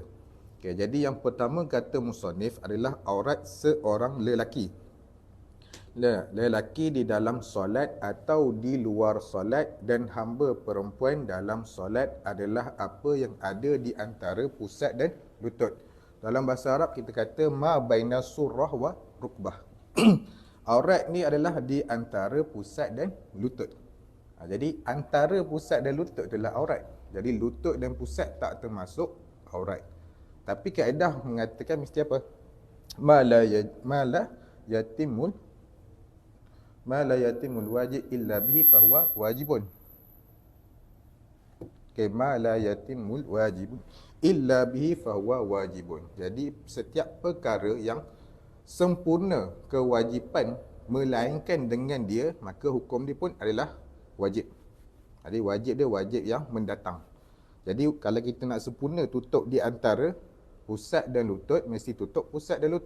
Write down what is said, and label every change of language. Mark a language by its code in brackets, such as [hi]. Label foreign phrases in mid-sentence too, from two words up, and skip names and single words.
[ms] Okay, jadi yang pertama kata musannif adalah aurat seorang lelaki. lelaki di dalam solat atau di luar solat, dan hamba perempuan dalam solat adalah apa yang ada di antara pusat dan lutut. Dalam bahasa Arab kita kata [ar] ما بين السرة والركبة. [ms] Aurat ni adalah di antara pusat dan lutut. Jadi antara pusat dan lutut itulah aurat. Jadi lutut dan pusat tak termasuk aurat. Tapi kaedah mengatakan mesti apa? [ar] ما لا يتم الواجب إلا به فهو واجب. Okay, ما لا يتم الواجب إلا به فهو واجب. [ms] Jadi setiap perkara yang sempurna kewajipan melainkan dengan dia, maka hukum dia pun adalah wajib. Jadi wajib dia wajib yang mendatang. Jadi kalau kita nak sempurna tutup di antara pusat dan lutut, mesti tutup pusat dan lutut.